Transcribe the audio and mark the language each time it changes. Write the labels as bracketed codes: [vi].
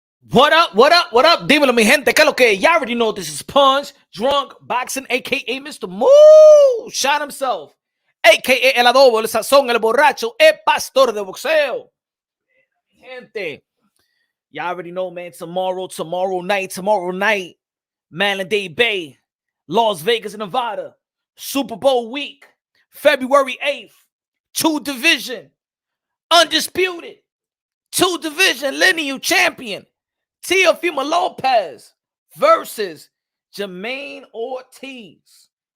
[en] What up, what up, what up? [es] Dímelo, mi gente, que lo que? [en] Y'all already know this is Punch Drunk Boxing, a.k.a. Mr. Moo Shot himself, a.k.a. [es] El Adobo, el Sazón, el Borracho, el Pastor de Boxeo. Gente, [en] y'all already know, man, tomorrow night, Mandalay Bay, Las Vegas, Nevada, Super Bowl week, February 8th, 2-division, undisputed, 2-division lineal champion, Teofimo Lopez versus Jermaine Ortiz.